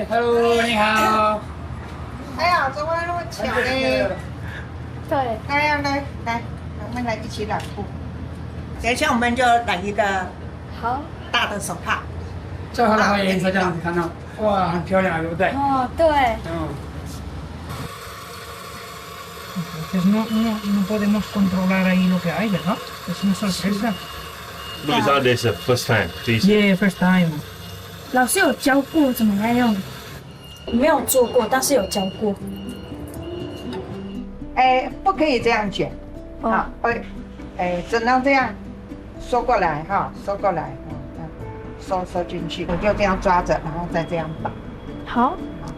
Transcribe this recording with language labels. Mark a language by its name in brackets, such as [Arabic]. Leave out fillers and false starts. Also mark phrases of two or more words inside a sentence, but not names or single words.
[Chinese] Hello， 你好。哎呀，怎么那么巧呢？对。来，我们来一起染布。等一下我们就染一个好大的手帕。最后那个颜色这样子看到，哇，很漂亮，对不对？哦，对。 [Spanish] Pues no podemos controlar ahí lo que hay, ¿verdad? Es una sorpresa. Luisa, [English] this is the first time. Yeah, first time. [Chinese] 老师有教过怎么样？没有做过，但是有教过。不可以这样卷，啊，只能这样收过来哈，收过来，收进去，我就这样抓着，然后再这样绑。